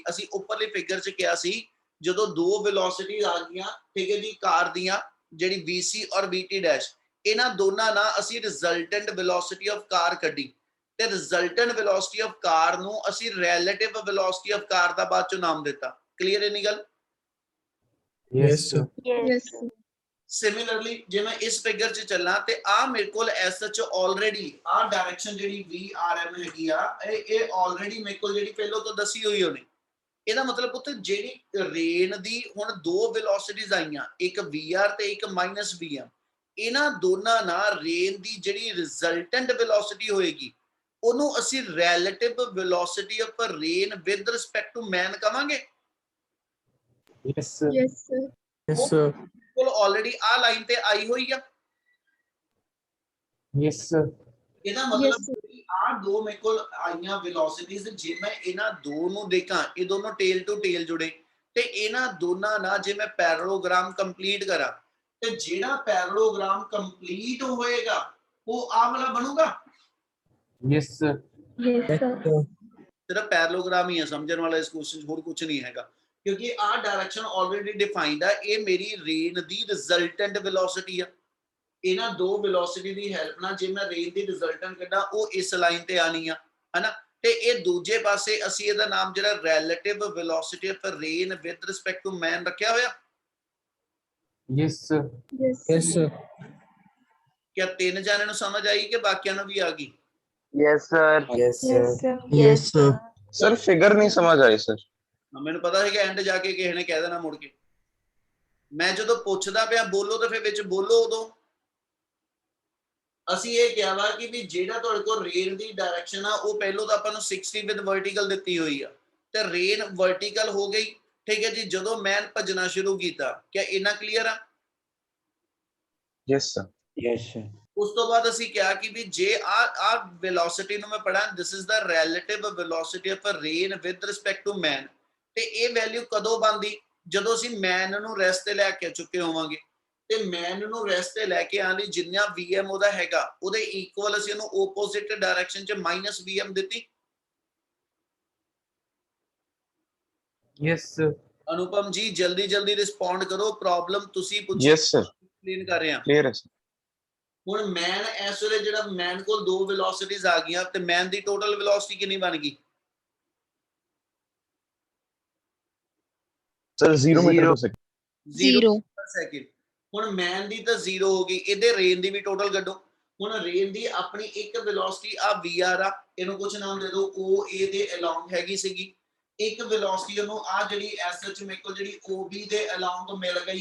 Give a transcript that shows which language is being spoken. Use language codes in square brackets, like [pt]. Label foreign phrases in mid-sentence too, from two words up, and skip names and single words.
[pa] ਅਸੀਂ ਉੱਪਰਲੇ ਫਿਗਰ 'ਚ ਕਿਹਾ ਸੀ ਜਦੋਂ ਦੋ ਵੈਲੋਸਿਟੀ ਆ ਗਈਆਂ, ਠੀਕ ਹੈ ਜੀ, ਕਾਰ ਦੀਆਂ ਜਿਹੜੀ VC ਔਰ VT ਡੈਸ਼, ਇਹਨਾਂ ਦੋਨਾਂ ਨਾਲ ਅਸੀਂ [en] resultant velocity of car [pa] ਕੱਢੀ ਤੇ [en] resultant velocity of car [pa] ਨੂੰ ਅਸੀਂ [en] relative velocity of car [pa] ਦਾ ਬਾਅਦ 'ਚੋਂ ਨਾਮ ਦਿੱਤਾ। [hi] क्लियर है निगल? [en] Yes, sir. Yes. [pa] ਸਿਮਿਲਰਲੀ ਜੇ ਮੈਂ ਇਸ ਫਿਗਰ ਚ ਚਲਣਾ ਤੇ ਆ ਮੇਰੇ ਕੋਲ ਐਸ ਸਚ ਆਲਰੇਡੀ ਆ ਡਾਇਰੈਕਸ਼ਨ ਜਿਹੜੀ VRM ਹੈਗੀ ਆ ਏ ਆਲਰੇਡੀ ਮੇਰੇ ਕੋਲ ਜਿਹੜੀ ਪਹਿਲੋਂ ਤੋਂ ਦੱਸੀ ਹੋਈ ਹੋਣੀ। ਇਹਦਾ ਮਤਲਬ ਪੁੱਤ ਜਿਹੜੀ ਰੇਨ ਦੀ ਹੁਣ ਦੋ ਵੈਲੋਸਿਟੀਜ਼ ਆਈਆਂ, ਇੱਕ VR ਤੇ ਇੱਕ -VM, ਇਹਨਾਂ ਦੋਨਾਂ ਨਾਲ ਰੇਨ ਦੀ ਜਿਹੜੀ [en] resultant velocity [pa] ਹੋਏਗੀ ਉਹਨੂੰ ਅਸੀਂ [en] relative velocity of rain with respect to man [pa] ਕਵਾਂਗੇ। [en] Yes, sir. Yes, sir. yes sir [pa] ਕੋਲ ਆਲਰੇਡੀ ਆ ਲਾਈਨ ਤੇ ਆਈ ਹੋਈ ਆ। [en] Yes, sir. [pa] ਇਹਦਾ [en] Yes, [pa] ਮਤਲਬ [en] sir. [pa] ਆ ਦੋ ਮੇਰੇ ਕੋਲ ਆਈਆਂ ਵੈਲੋਸਿਟੀਜ਼, ਜੇ ਮੈਂ ਇਹਨਾਂ ਦੋ ਨੂੰ ਦੇਖਾਂ, ਇਹ ਦੋਨੋਂ [en] tail to tail [pa] ਜੁੜੇ, ਤੇ ਇਹਨਾਂ ਦੋਨਾਂ ਨਾਲ ਜੇ ਮੈਂ [en] parallelogram complete [pa] ਕਰਾਂ ਤੇ ਜਿਹੜਾ [en] parallelogram complete [pa] ਹੋਏਗਾ ਉਹ ਆ ਵਾਲਾ ਬਣੂਗਾ। [en] Yes, sir. Yes, sir. [pa] ਸਿਰਫ ਪੈਰਲੋਗ੍ਰਾਮ ਹੀ ਹੈ ਸਮਝਣ ਵਾਲਾ ਇਸ ਕੁਐਸਚਨ 'ਚ, ਹੋਰ ਕੁਝ ਨਹੀਂ ਹੈਗਾ, ਕਿਉਂਕਿ ਆ ਡਾਇਰੈਕਸ਼ਨ [en] already defined [pa] ਆ। ਇਹ ਮੇਰੀ ਰੇਨ ਦੀ [en] resultant velocity [pa] ਆ। ਇਹਨਾਂ ਦੋ ਵੈਲੋਸਿਟੀ ਦੀ ਹੈਲਪ ਨਾਲ ਜੇ ਮੈਂ ਰੇਨ ਦੀ ਰਿਜ਼ਲਟੈਂਟ ਕੱਢਾਂ ਉਹ ਇਸ ਲਾਈਨ ਤੇ ਆਣੀ ਆ, ਹਨਾ। ਤੇ ਇਹ ਦੂਜੇ ਪਾਸੇ ਅਸੀਂ ਇਹਦਾ ਨਾਮ ਜਿਹੜਾ [en] relative velocity of rain with respect to man [pa] ਰੱਖਿਆ ਹੋਇਆ। [en] Yes, sir. Yes. yes sir [pa] ਕਿਆ ਤਿੰਨ ਜਾਣੇ ਨੂੰ ਸਮਝ ਆਈ ਕਿ ਬਾਕੀਆਂ ਨੂੰ ਵੀ ਆ ਗਈ? [en] Yes, sir. Yes, Yes, sir. yes sir Sir, figure [hi] नहीं समझ आई sir. [pa] ਮੈਨੂੰ ਪਤਾ ਹੈ ਕਿ ਐਂਡ ਜਾ ਕੇ ਕਿਸੇ ਨੇ ਕਹਿ ਦੇਣਾ ਮੁੜ ਕੇ। ਮੈਂ ਜਦੋਂ ਪੁੱਛਦਾ ਪਿਆ ਬੋਲੋ ਤੇ ਫਿਰ ਵਿੱਚ ਬੋਲੋ। ਉਦੋਂ ਅਸੀਂ ਇਹ ਕਿਹਾ ਵਾ ਕਿ ਵੀ ਜਿਹੜਾ ਤੁਹਾਡੇ ਕੋਲ ਰੇਨ ਦੀ ਡਾਇਰੈਕਸ਼ਨ ਆ ਉਹ ਪਹਿਲੋਂ ਤਾਂ ਆਪਾਂ ਨੂੰ 60 [en] with vertical [pa] ਦਿੱਤੀ ਹੋਈ ਆ, ਤੇ ਰੇਨ ਵਰਟੀਕਲ ਹੋ ਗਈ, ਠੀਕ ਹੈ ਜੀ। ਜਦੋਂ ਮੈਂ ਭੱਜਣਾ ਸ਼ੁਰੂ ਕੀਤਾ, ਕਿਆ ਇੰਨਾ ਕਲੀਅਰ ਆ? [en] Yes, sir. Yes, sir. [pa] ਉਸ ਤੋਂ ਬਾਅਦ ਅਸੀਂ ਕਿਹਾ ਕਿ ਵੀ ਜੇ ਆ ਵੈਲੋਸਿਟੀ ਨੂੰ ਮੈਂ ਪੜਾਂ, [en] this is the relative velocity of rain with respect to man, [pa] ਤੇ ਇਹ ਵੈਲਿਊ ਕਦੋਂ ਬਣਦੀ? ਜਦੋਂ ਅਸੀਂ ਮੈਨ ਨੂੰ ਰੈਸਟ ਤੇ ਲੈ ਕੇ ਚੁੱਕੇ ਹੋਵਾਂਗੇ। ਤੇ ਮੈਨ ਨੂੰ ਰੈਸਟ ਤੇ ਲੈ ਕੇ ਆਉਣ ਲਈ ਜਿੰਨਾ vm ਉਹਦਾ ਹੈਗਾ ਉਹਦੇ ਇਕੁਅਲ ਅਸੀਂ ਉਹਨੂੰ [en] opposite direction [pa] ਚ -vm ਦਿੱਤੀ। [en] yes sir, [pa] ਅਨੁਪਮ ਜੀ ਜਲਦੀ ਜਲਦੀ ਰਿਸਪੌਂਡ ਕਰੋ, ਪ੍ਰੋਬਲਮ ਤੁਸੀਂ ਪੁੱਛੀ [en] Yes, sir. [pa] ਐਕਸਪਲੇਨ ਕਰ ਰਹੇ ਹਾਂ। [en] Clear है sir. [pa] ਹੁਣ ਮੈਨ ਇਸ ਵੇਲੇ ਜਿਹੜਾ ਮੈਨ ਕੋਲ ਦੋ ਵੈਲੋਸਿਟੀਜ਼ ਆ ਗਈਆਂ ਤੇ ਮੈਨ ਦੀ [en] total velocity [pa] ਕਿੰਨੀ ਬਣ ਗਈ? [en] Sir, 0 meter per second. 0 [pa] ਸੈਕਿੰਡ। ਹੁਣ ਮੈਨ ਦੀ ਤਾਂ 0 ਹੋ ਗਈ, ਇਹਦੇ ਰੇਨ ਦੀ ਵੀ ਟੋਟਲ ਕੱਢੋ। ਹੁਣ ਰੇਨ ਦੀ ਆਪਣੀ ਇੱਕ ਵੈਲੋਸਿਟੀ ਆ vr ਆ, ਇਹਨੂੰ ਕੁਝ ਨਾਮ ਦੇ ਦਿਓ OA ਦੇ ਅਲੋਂਗ ਹੈਗੀ ਸੀਗੀ। ਇੱਕ ਵੈਲੋਸਿਟੀ ਉਹਨੂੰ ਆ ਜਿਹੜੀ SH ਮੇਰੇ ਕੋਲ ਜਿਹੜੀ OB ਦੇ ਅਲੋਂਗ ਤੋਂ ਮਿਲ ਗਈ।